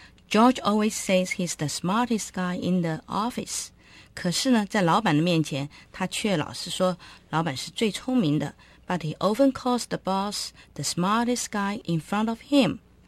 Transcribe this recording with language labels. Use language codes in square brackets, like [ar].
[en] George always says he's the smartest guy in the office. [zh] 可是呢，在老板的面前，他却老是说老板是最聪明的。 [en] But he often calls the boss the smartest guy in front of him.